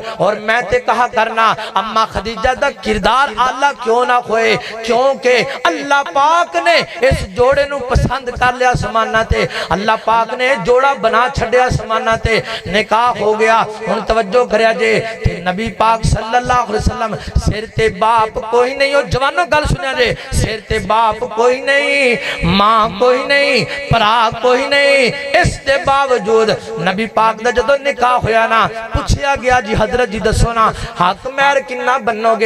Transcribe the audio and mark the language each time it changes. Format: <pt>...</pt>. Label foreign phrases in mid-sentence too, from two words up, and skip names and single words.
<pa>اور میں تے کہا کرنا اماں خدیجہ دا کردار اعلیٰ کیوں نا ہوئے، کیونکہ اللہ پاک نے اس جوڑے نوں پسند کر لیا اسماناں تے، اللہ پاک نے جوڑا بنا چھڈیا اسماناں تے، نکاح ہو گیا. ہن توجہ کریا جے، نبی پاک</pa> <ar>صلى الله عليه وسلم</ar> <pa>سر تے باپ کوئی نہیں، او جواناں گل سنیا جے، سر تے باپ کوئی نہیں، ماں کوئی نہیں، بھرا کوئی نہیں. اس دے باوجود نبی پاک دا جدوں نکاح ہویا نا، پچھیا گیا جی حضرت جی دسو نا حق مہر کنا بنوگے.</pa>